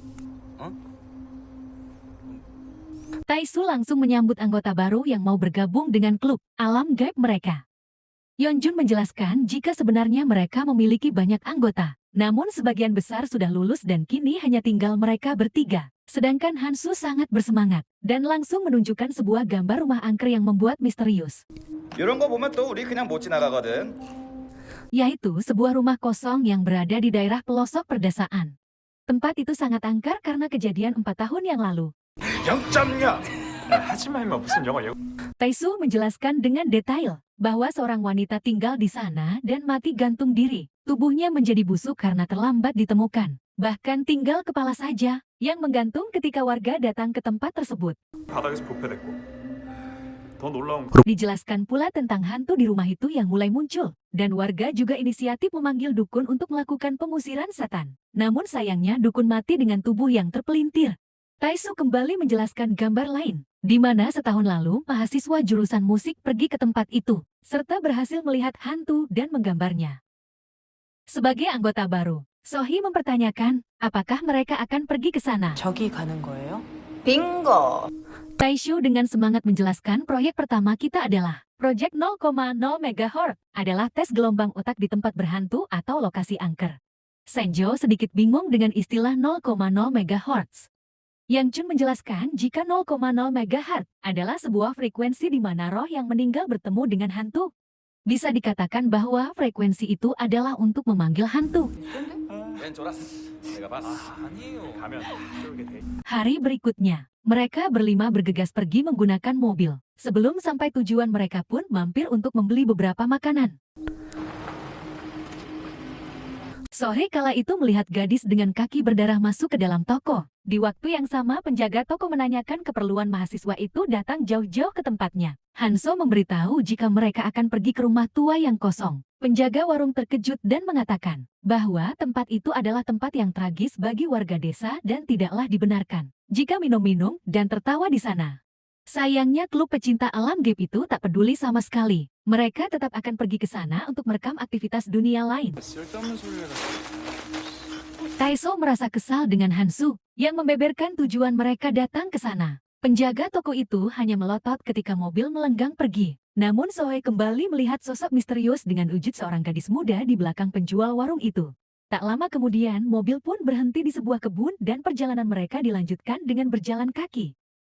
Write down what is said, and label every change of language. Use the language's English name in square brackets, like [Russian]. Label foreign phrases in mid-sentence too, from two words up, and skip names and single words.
[Indonesian] Taisu langsung menyambut anggota baru yang mau bergabung dengan klub alam gaib mereka. Yeonjun menjelaskan jika sebenarnya mereka memiliki banyak anggota, namun sebagian besar sudah lulus dan kini hanya tinggal mereka bertiga. Sedangkan Hansu sangat bersemangat dan langsung menunjukkan sebuah gambar rumah angker yang membuat misterius. [Korean] 이런 거 보면 또 우리 그냥 못 지나가거든. [Indonesian] Yaitu sebuah rumah kosong yang berada di daerah pelosok perdesaan. Tempat itu sangat angker karena kejadian 4 tahun yang lalu. 0.0. [Korean] 하지마 임마 무슨 영화 예고 [Indonesian] Taisu menjelaskan dengan detail bahwa seorang wanita tinggal di sana dan mati gantung diri. Tubuhnya menjadi busuk karena terlambat ditemukan. Bahkan tinggal kepala saja yang menggantung ketika warga datang ke tempat tersebut. [Korean] 바닥에서 부패됐고 더 놀라운 [Indonesian] Dijelaskan pula tentang hantu di rumah itu yang mulai muncul. Dan warga juga inisiatif memanggil dukun untuk melakukan pengusiran setan. Namun sayangnya dukun mati dengan tubuh yang terpelintir. Taisu kembali menjelaskan gambar lain, di mana setahun lalu mahasiswa jurusan musik pergi ke tempat itu, serta berhasil melihat hantu dan menggambarnya. Sebagai anggota baru, Sohei mempertanyakan, apakah mereka akan pergi ke sana. [Korean] 저기 가는 거예요? 빙고! [Indonesian] Taishu dengan semangat menjelaskan proyek pertama kita adalah Project 0,0 MHz adalah tes gelombang otak di tempat berhantu atau lokasi angker. Senjo sedikit bingung dengan istilah 0,0 MHz. Yang Chun menjelaskan jika 0,0 MHz adalah sebuah frekuensi di mana roh yang meninggal bertemu dengan hantu. Bisa dikatakan bahwa frekuensi itu adalah untuk memanggil hantu. [Korean] 얜 졸았어. 내가 봤어. 아니에요 가면 쫄게 돼 [Indonesian] Hari berikutnya, mereka berlima bergegas pergi menggunakan mobil. Sebelum sampai tujuan mereka pun mampir untuk membeli beberapa makanan. Sore kala itu melihat gadis dengan kaki berdarah masuk ke dalam toko. Di waktu yang sama penjaga toko menanyakan keperluan mahasiswa itu datang jauh-jauh ke tempatnya. Hanso memberitahu jika mereka akan pergi ke rumah tua yang kosong. Penjaga warung terkejut dan mengatakan bahwa tempat itu adalah tempat yang tragis bagi warga desa dan tidaklah dibenarkan jika minum-minum dan tertawa di sana. Sayangnya klub pecinta alam gaib itu tak peduli sama sekali. Mereka tetap akan pergi ke sana untuk merekam aktivitas dunia lain. [Korean] 쓸데없는 소리를 해서. [Indonesian] Taiso merasa kesal dengan Hansu yang membeberkan tujuan mereka datang ke sana. Penjaga toko itu hanya melotot ketika mobil melenggang pergi. Namun Sohee kembali melihat sosok misterius dengan wujud seorang gadis muda di belakang penjual warung itu. Tak lama kemudian, mobil pun berhenti di sebuah kebun dan perjalanan mereka dilanjutkan dengan berjalan kaki.